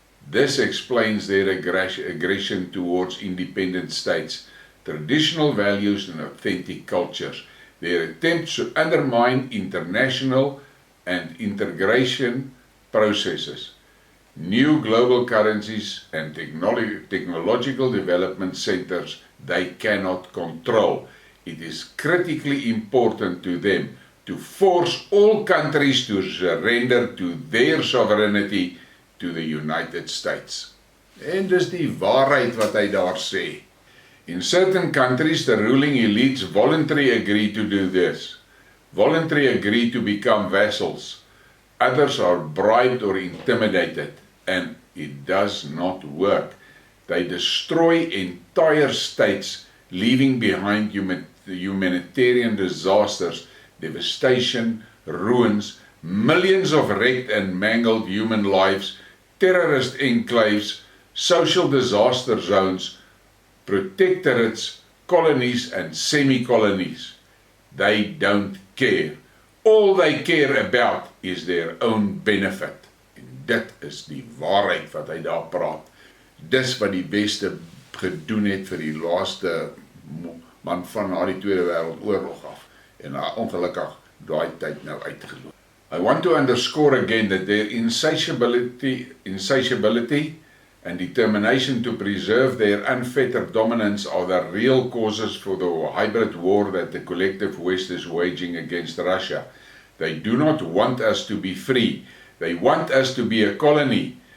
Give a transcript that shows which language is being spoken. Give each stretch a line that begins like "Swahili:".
English: This explains their aggression towards independent states, traditional values and authentic cultures, their attempts to undermine international and integration processes, new global currencies and technological development centers they cannot control. It is critically important to them to force all countries to surrender to their sovereignty to the United States.
Afrikaans: En dis die waarheid wat hy daar sê.
English: In certain countries, the ruling elites voluntarily agree to do this. Voluntarily agree to become vassals. Others are bribed or intimidated, and it does not work. They destroy entire states, leaving behind humanitarian disasters, devastation, ruins, millions of wrecked and mangled human lives, terrorist enclaves, social disaster zones, protectorates, colonies and semi-colonies. They don't care. All they care about is their own benefit.
Afrikaans: En dit is die waarheid wat hy daar praat. Dis wat die Weste gedoen het vir die laaste man van na die Tweede Wêreldoorlog af. En ongelukkig daai tyd nou uitgeloop.
English: I want to underscore again that their insatiability and determination to preserve their unfettered dominance are the real causes for the hybrid war that the collective West is waging against Russia. They do not want us to be free. They want us to be a colony.